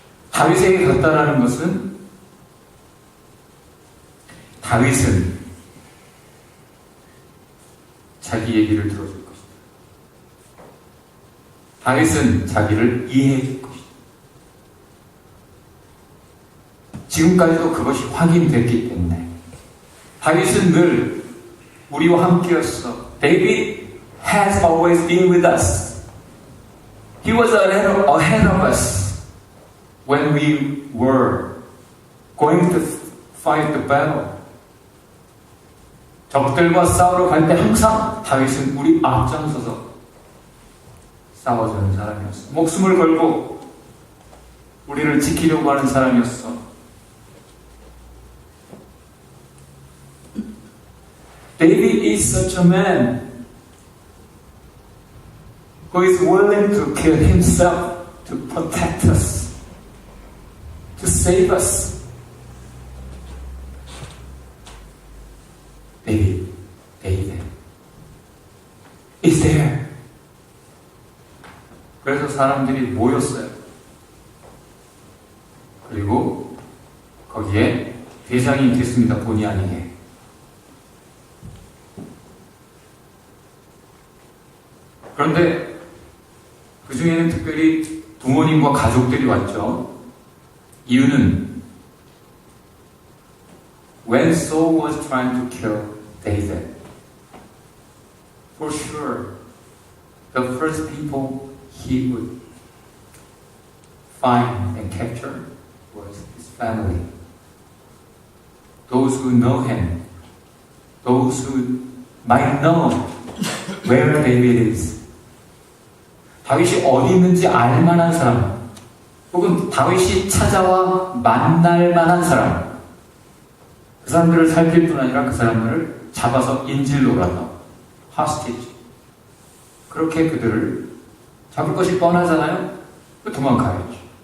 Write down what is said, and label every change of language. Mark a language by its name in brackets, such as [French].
[Korean] 다윗에게 갔다라는 것은 다윗은 자기 얘기를 들어줄 것이다. 다윗은 자기를 이해해 줄 것이다. 지금까지도 그것이 확인됐기 때문에 다윗은 늘 우리와 함께였어. [English] David has always been with us. He was ahead of us when we were going to fight the battle. [Korean] 적들과 싸우러 갈 때 항상 다윗은 우리 앞장서서 싸워주는 사람이었어. 목숨을 걸고 우리를 지키려고 하는 사람이었어. [English] David is such a man who is willing to kill himself to protect us, to save us. David is there. [Korean] 그래서 사람들이 모였어요. 그리고 거기에 대장이 됐습니다. 본의 아니게. 그런데 그 중에는 특별히 부모님과 가족들이 왔죠. 이유는 [English] when Saul was trying to kill David, for sure the first people he would find and capture was his family. Those who know him, those who might know where David is. [Korean] 다윗이 어디 있는지 알 만한 사람, 혹은 다윗이 찾아와 만날 만한 사람, 그 사람들을 살필 뿐 아니라 그 사람들을 잡아서 인질로라도 hostage, 그렇게 그들을 잡을 것이 뻔하잖아요. 도망가야죠.